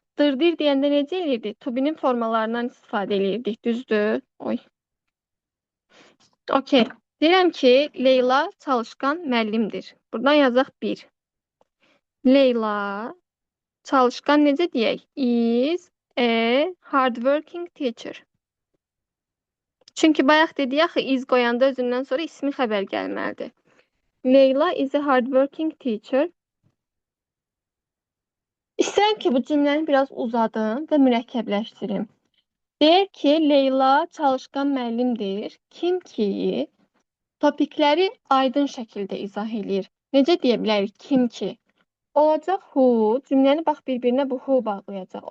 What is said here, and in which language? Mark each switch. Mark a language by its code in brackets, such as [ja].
[az] Dırdır deyəndə necə eləyirdik? To be-nin formalarından istifadə eləyirdik, düzdür? Oy. Okey. Deyirəm ki, Leyla çalışqan müəllimdir. Buradan yazaq 1. Leyla çalışqan necə deyək? [en] Is a hardworking teacher. [az] Çünki bayaq dedik axı is qoyanda özündən sonra ismi xəbər gəlməlidir. [en] Leyla is a hardworking teacher. [az] İstəyirəm ki, bu cümləni biraz uzadım və mürəkkəbləşdirim. Deyək ki, Leyla çalışqan müəllimdir. Kim ki, topikləri aydın şəkildə izah edir. Necə deyə bilərik kim ki? Olacaq who, cümləni bax bir-birinə bu who bağlayacaq.